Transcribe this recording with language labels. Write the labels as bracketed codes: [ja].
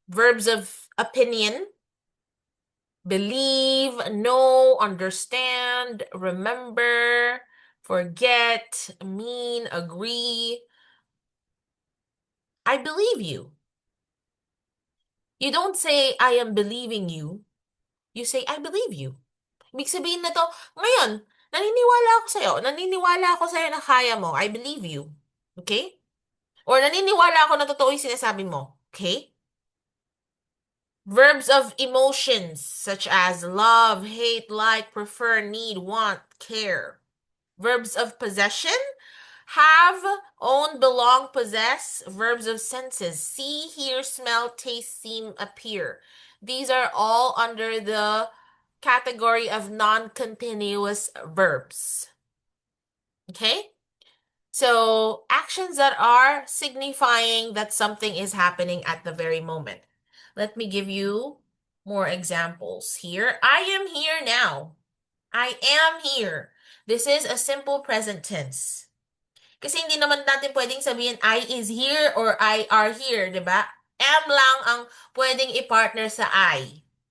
[en] Verbs of opinion, believe, know, understand, remember, forget, mean, agree. I believe you. You don't say, I am believing you. You say, I believe you. [tl] Ibig sabihin na to, ngayon, naniniwala ako sa'yo na kaya mo. [en] I believe you. [tl] Okay? Or naniniwala ako na totoo yung sinasabi mo. Okay? [en] Verbs of emotions such as love, hate, like, prefer, need, want, care. Verbs of possession, have, own, belong, possess. Verbs of senses, see, hear, smell, taste, seem, appear. These are all under the category of non-continuous verbs. Okay? So, actions that are signifying that something is happening at the very moment. Let me give you more examples here. I am here now. I am here. This is a simple present tense. [tl] Kasi hindi naman natin pwedeng sabihin [en] I is here or I are here, [tl] di ba? Am lang ang pwedeng i-partner sa I.